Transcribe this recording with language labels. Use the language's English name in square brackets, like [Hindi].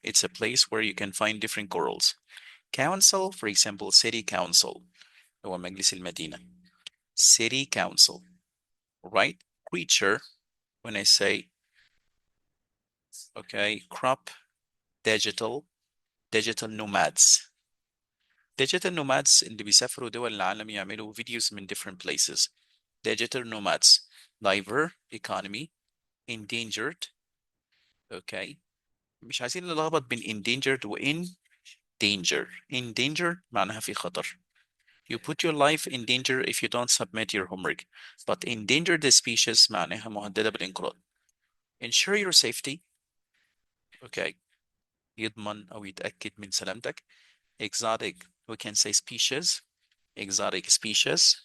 [English] It's a place where you can find different corals. Council, for example, city council. [Arabic] هو مجلس المدينة. [English] City council. Right? Creature, when I say, okay, crop, digital nomads. Digital nomads [Arabic] اللي بيسافروا دول العالم يعملوا [English] videos من different places. Digital nomads. Diver, economy, endangered. Okay. [Arabic] مش عايزين نلخبط بين endangered و in danger. In danger معناها في خطر. [English] You put your life in danger if you don't submit your homework. But endangered species [Arabic] معناها مهددة بالانقراض. [English] Ensure your safety. Okay. [Arabic] يضمن أو يتأكد من سلامتك. [English] Exotic, we can say species. Exotic species.